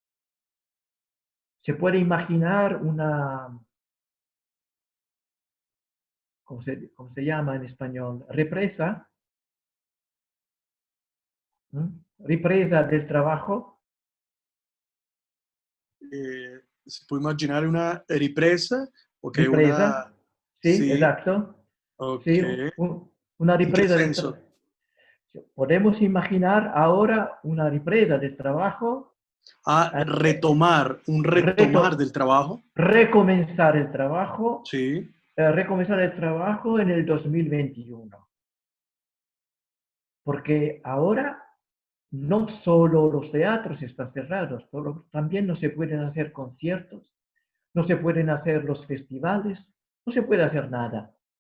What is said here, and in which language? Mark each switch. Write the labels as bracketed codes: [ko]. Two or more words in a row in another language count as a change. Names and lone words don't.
[es] Se puede imaginar ¿cómo se llama en español? Represa. Ripresa del trabajo. ¿Se puede imaginar una ripresa? Okay, [it] Ripresa, [es] sí, sí, exacto. ok. Sí, una ¿En qué [it] ripresa del senso? [es] trabajo. Podemos imaginar ahora una ripresa del trabajo. Retomar, un retomar del trabajo. Recomenzar el trabajo. Sí. Recomenzar el trabajo en el 2021. Porque ahora no solo los teatros están cerrados, también no se pueden hacer conciertos, no se pueden hacer los festivales, no se puede hacer nada.